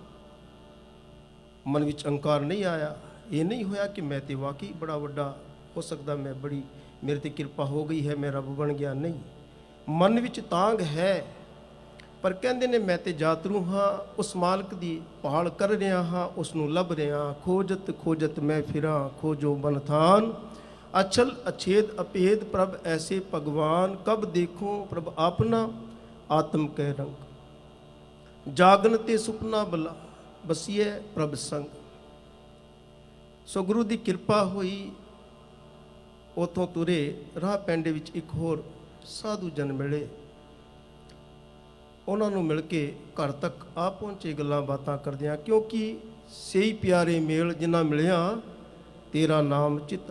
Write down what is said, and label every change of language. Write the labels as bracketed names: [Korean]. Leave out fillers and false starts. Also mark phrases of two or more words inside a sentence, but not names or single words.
[Punjabi] ਮਨ ਵਿਚ ਅੰਕਾਰ ਨਹੀਂ ਆਇਆ, ਯੇ ਨਹੀਂ ਹੋਇਆ ਕਿ ਮੈਂ ਤੇ ਵਾਕਈ ਬੜਾ ਵੱਡਾ ਹੋ ਸਕਦਾ, ਮੈਂ ਬੜੀ ਮੇਰੇ ਤੇ ਕਿਰਪਾ ਹੋ ਗਈ ਹੈ, ਮੈਂ ਰੱਬ ਬਣ ਗਿਆ। ਨਹੀਂ, ਮਨ ਵਿਚ ਤਾਂਘ ਹੈ, ਪਰ ਕਹਿੰਦੇ ਨੇ ਮੈਂ ਤੇ ਯਾਤਰੂ ਹਾਂ, ਉਸ ਮਾਲਕ ਦੀ ਭਾਲ ਕਰ ਰਿਹਾ ਹਾਂ, ਉਸਨੂੰ ਲੱਭ ਰਿਹਾ। ਖੋਜਤ ਖੋਜਤ ਮੈਂ ਫਿਰਾਂ, ਖੋਜੋ ਬਨਥਾਨ, ਅਛਲ ਅਛੇਦ ਅਭੇਦ ਪ੍ਰਭ ਐਸੇ ਭਗਵਾਨ। ਕਬ ਦੇਖੂੰ ਪ੍ਰਭ ਆਪਨਾ, ਆਤਮ ਕੈ ਰੰਗ। ਜਾਗਨ ਤੇ ਸੁਪਨਾ ਬਲਾ, ਬਸੀਏ ਪ੍ਰਭ ਸੰਗ। ਸੋ ਗੁਰੂ ਕੀ ਕਿਰਪਾ ਹੋਈ, ਉਥੋਂ ਤੁਰੇ ਰਾਹ ਪੈਂਡੇ ਵਿਚ ਇਕ ਹੋਰ ਸਾਧੂ ਜਨ ਮਿਲੇ। ਉਨ੍ਹਾਂ ਨੇ ਮਿਲ ਕੇ ਘਰ ਤਕ ਆ ਪਹੁੰਚੇ ਗੱਲਾਂ ਬਾਤਾਂ ਕਰਦਿਆਂ, ਕਿਉਂਕਿ ਸਹੀ ਪਿਆਰੇ ਮੇਲ ਜਿੰਨਾ ਮਿਲਿਆ ਤੇਰਾ ਨਾਮ ਚਿਤਾ।